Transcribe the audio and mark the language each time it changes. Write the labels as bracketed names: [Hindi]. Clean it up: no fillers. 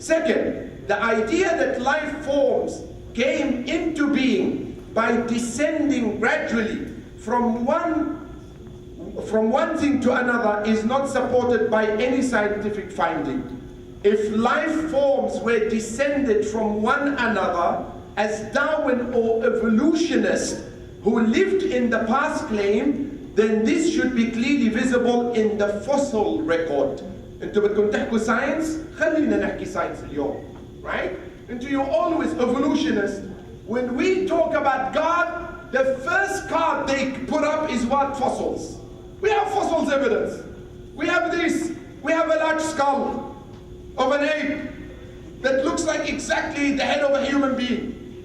[English] Second, the idea that life forms came into being by descending gradually from one thing to another is not supported by any scientific finding. If life forms were descended from one another, as Darwin or evolutionists who lived in the past claim, then this should be clearly visible in the fossil record. [Arabic] انتوا بدكم تحكوا science؟ خلينا نحكي science اليوم. [English] Right? And you always evolutionists, when we talk about God, the first card they put up is what? Fossils. We have fossils evidence. We have this. We have a large skull of an ape that looks like exactly the head of a human being.